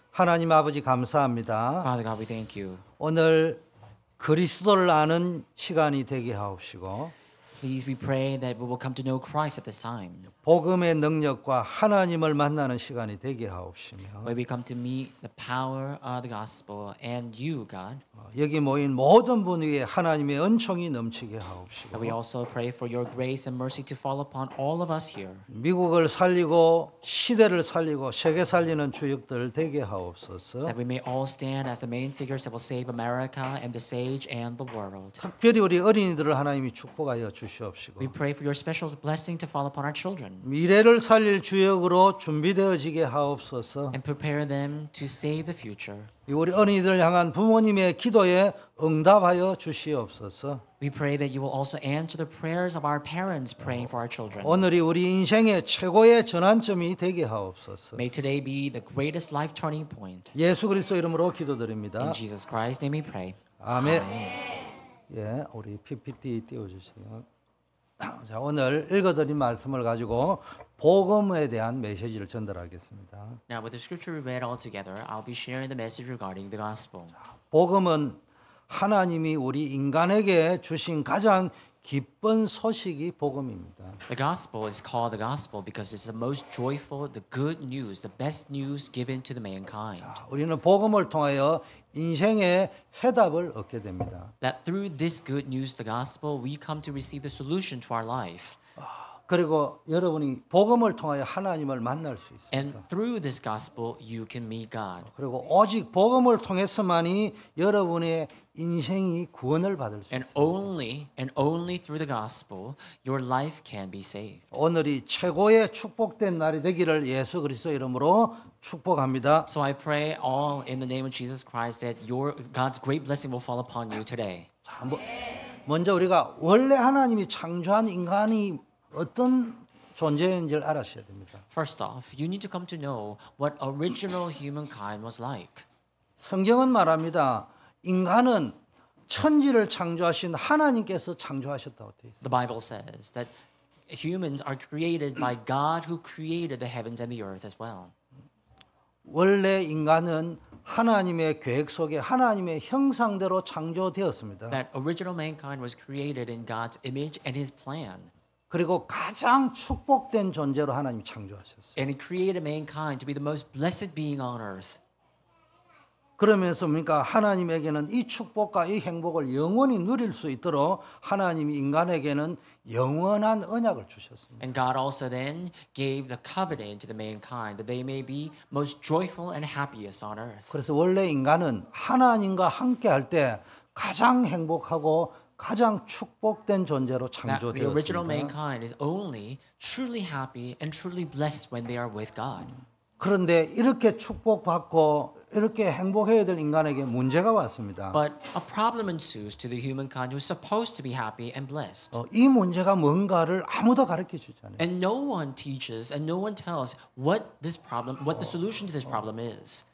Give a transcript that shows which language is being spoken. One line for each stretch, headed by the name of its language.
Korean: 하나님 아버지 감사합니다.
English: Father God, we thank you.
Korean: 오늘 그리스도를 아는 시간이 되게 하옵시고
English: Please, we pray that we will come to know Christ at this time.
Korean: 복음의 능력과 하나님을 만나는 시간이 되게 하옵시며
English: Where we come to meet the power of the gospel and you, God.
Korean: 여기 모인 모든 분 위에 하나님의 은총이 넘치게
English: And
Korean: 하옵시고
English: we also pray for your grace and mercy to fall upon all of us here.
Korean: 미국을 살리고 시대를 살리고 세계 살리는 주역들 되게 하옵소서.
English: That we may all stand as the main figures that will save America and the sage and the world.
Korean: 특별히 우리 어린이들을 하나님이 축복하여 주시옵시고
English: We pray for your special blessing to fall upon our children.
Korean: 미래를 살릴 주역으로 준비되어지게 하옵소서.
English: And prepare them to save the future.
Korean: 우리 어린이들 향한 부모님의 기도에 응답하여 주시옵소서.
English: We pray that you will also answer the prayers of our parents praying for our children.
Korean: 오늘이 우리 인생의 최고의 전환점이 되게 하옵소서.
English: May today be the greatest life turning point.
Korean: 예수 그리스도 이름으로 기도드립니다.
English: In Jesus Christ's name we pray.
Korean: 아멘. 예, 우리 PPT 띄워주세요. 자, 오늘 읽어드린 말씀을 가지고 복음에 대한 메시지를 전달하겠습니다.
English: Now, with the scripture we read all together, I'll be sharing the message regarding the gospel.
Korean: 복음은 하나님이 우리 인간에게 주신 가장 기쁜 소식이 복음입니다.
English: The gospel is called the gospel because it's the most joyful, the good news, the best news given to the mankind.
Korean: 우리는 복음을 통하여 인생의 해답을 얻게 됩니다.
English: That through this good news, the gospel, we come to receive the solution to our life.
Korean: 그리고 여러분이 복음을 통하여 하나님을 만날 수 있습니다.
English: And through this gospel, you can meet God.
Korean: 그리고 오직 복음을 통해서만이 여러분의 인생이 구원을 받을 수
English: And
Korean: 있습니다.
English: only through the gospel, your life can be saved.
Korean: 오늘이 최고의 축복된 날이 되기를 예수 그리스도 이름으로 축복합니다.
English: So I pray all in the name of Jesus Christ that God's great blessing will fall upon you today.
Korean: 자, 먼저 우리가 원래 하나님이 창조한 인간이 어떤 존재인지를 알아셔야 됩니다.
English: First off, you need to come to know what original humankind was like.
Korean: 성경은 말합니다. 인간은 천지를 창조하신 하나님께서 창조하셨다고 되어 있습니다.
English: The Bible says that humans are created by God who created the heavens and the earth as well.
Korean: 원래 인간은 하나님의 계획 속에 하나님의 형상대로 창조되었습니다.
English: That original mankind was created in God's image and His plan.
Korean: 그리고 가장 축복된 존재로 하나님이 창조하셨어요.
English: And He created mankind to be the most blessed being on earth.
Korean: 그러면서 뭡니까? 하나님에게는 이 축복과 이 행복을 영원히 누릴 수 있도록 하나님이 인간에게는 영원한 언약을 주셨습니다.
English: And God also then gave the covenant to the mankind that they may be most joyful and happiest on earth.
Korean: 그래서 원래 인간은 하나님과 함께 할 때 가장 행복하고 가장 축복된 존재로
English: That the original
Korean: 창조되었습니다.
English: mankind is only truly happy and truly blessed when they are with God.
Korean: 그런데 이렇게 축복받고 이렇게 행복해야 될 인간에게 문제가 왔습니다.
English: But a problem ensues to the humankind who's supposed to be happy and blessed.
Korean: 이 문제가 뭔가를 아무도 가르쳐 주지 않아요.
English: And no one teaches and no one tells what the solution to this problem is.